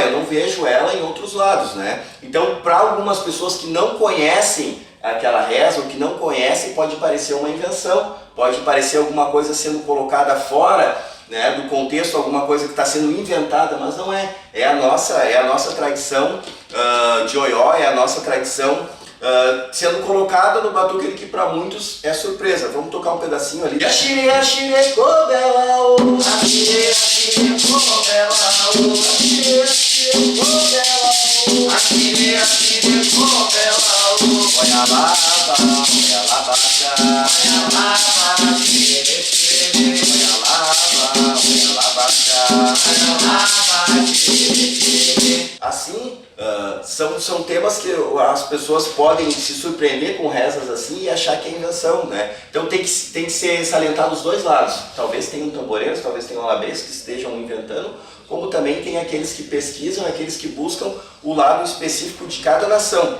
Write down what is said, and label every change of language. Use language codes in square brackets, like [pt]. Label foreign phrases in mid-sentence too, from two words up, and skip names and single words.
[pt] Eu não vejo ela em outros lados, né? Então, para algumas pessoas que não conhecem aquela reza, ou que não conhecem, pode parecer uma invenção, pode parecer alguma coisa sendo colocada fora, né, do contexto, alguma coisa que está sendo inventada, mas não é. É a nossa tradição de Oió, é a nossa tradição sendo colocada no batuque que para muitos é surpresa. Vamos tocar um pedacinho ali. [yo] Yashire, yashire, kobela, o yashire, yashire, kobela, o yashire, yashire, kobela, o yashire, yashire, kobela, o oialaba, oialaba, oialaba, shire, shire, oialaba, oialaba, oialaba, shire, shire. [pt] Assim, são temas que as pessoas podem se surpreender com rezas assim e achar que é invenção, né? Então tem que ser salientado os dois lados. Talvez tenham tamboreiros, talvez tenham alabês que estejam inventando, como também tem aqueles que pesquisam, aqueles que buscam o lado específico de cada nação.